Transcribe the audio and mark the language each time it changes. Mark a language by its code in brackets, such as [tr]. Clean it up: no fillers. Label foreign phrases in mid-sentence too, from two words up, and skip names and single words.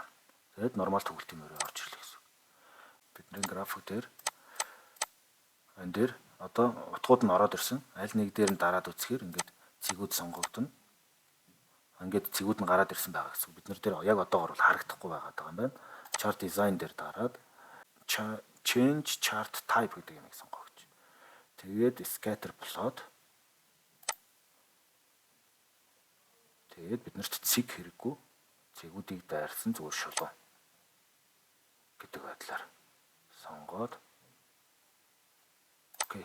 [mn] Тэгээд нормал төгөлтийн морийг орж ирлээ гэсэн үг. Бидний график дээр энэ дээр одоо утгууд нь ороод ирсэн. Аль нэг дээр нь дараад үзэхээр ингээд цэгүүд сонгогдно. Ингээд цэгүүд нь гараад ирсэн байгаа гэсэн. Бид нар дээр яг одоогор бол харагдахгүй байгаа юм байна. [en] Chart design [mn] дээр дараад [en] change chart type [mn] гэдэг юмыг сонгогч. Тэгээд [en] scatter plot. [mn] Тэгээд биднэрт цэг хэрэггүй. Цэгүүдийг дайрсан зүгээр шулуун гэдэг байдлаар сонгоод окей.